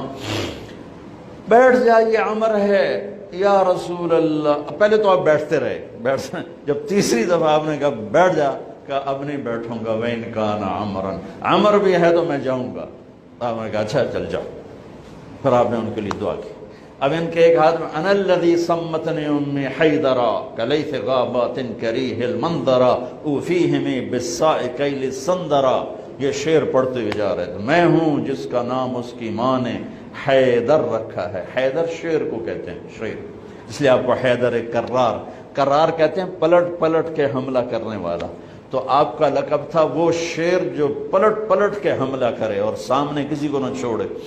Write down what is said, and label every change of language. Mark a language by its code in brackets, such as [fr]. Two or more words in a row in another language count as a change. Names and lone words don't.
[ur] بیٹھ جائیے، عمر ہے [ar] یا رسول اللہ۔ [ur] پہلے تو آپ بیٹھتے رہے، جب تیسری دفعہ آپ نے کہا بیٹھ جا، کہا اب نہیں بیٹھوں گا، [ar] وَإِنْ كَانَ عَمْرًا، [ur] عمر بھی ہے تو میں جاؤں گا۔ آپ نے کہا اچھا چل جاؤ۔ پھر آپ نے ان کے لیے دعا کی۔ اب ان کے ایک ہاتھ میں [ar] انا الذی صمتنی امی حیدرا کلیث غابات کریہ المنظرا اوفیہمی بالساء کیل السندرا، [ur] یہ شعر پڑھتے ہوئے جا رہے تھے۔ میں ہوں جس کا نام اس کی ماں نے حیدر رکھا ہے۔ حیدر شعر کو کہتے ہیں، شعر، اس لیے آپ کو حیدر کرار، کرار کہتے ہیں پلٹ پلٹ کے حملہ کرنے والا۔ تو آپ کا لقب تھا وہ شیر جو پلٹ پلٹ کے حملہ کرے اور سامنے کسی کو نہ چھوڑے۔